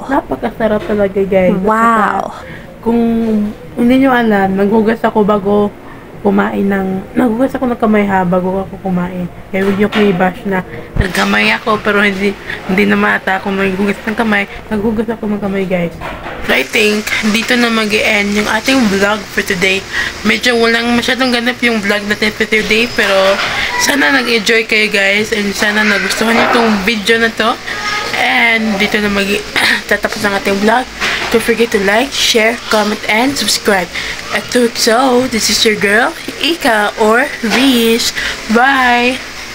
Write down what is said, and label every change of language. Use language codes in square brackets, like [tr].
[tl] Napakasarap talaga guys. Wow! Kung hindi nyo alam, naghugas ako bago kumain naghugas ako ng kamay bago ako kumain. Kaya huwag nyo ko i-bash na nagkamay ako pero hindi naman ata ako naghugas ng kamay. Naghugas ako ng kamay guys. [en] So I think [tl] dito na mag-e-end yung ating vlog [en] for today. [tl] Medyo walang masyadong ganap yung vlog natin [en] for today [tl] pero sana nag-enjoy kayo guys and sana nagustuhan nyo itong video na to. And dito na tatapos ang ating vlog. [en] Don't forget to like, share, comment, and subscribe. So, this is your girl, Ika or Rish. Bye!